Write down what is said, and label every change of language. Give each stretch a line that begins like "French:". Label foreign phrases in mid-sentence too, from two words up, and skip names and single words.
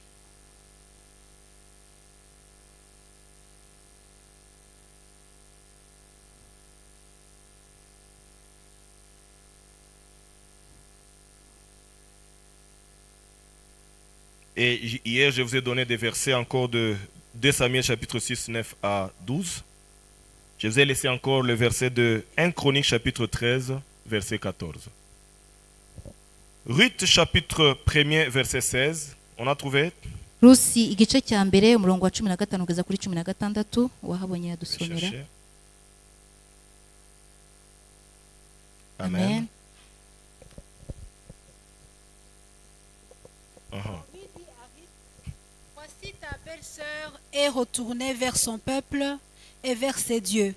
French: Et hier, je vous ai donné des versets encore de 2 Samuel chapitre 6, 9 à 12. Je vous ai laissé encore le verset de 1 Chronique chapitre 13, verset 14. Ruth chapitre 1er, verset 16. On a trouvé?
Kinyarwanda: Rusi igice cya mbere umurongo wa 15 kugeza kuri 16 wahabonye yadusomera. Amen.
French: Voici ta belle-sœur est retournée vers son peuple et vers ses dieux.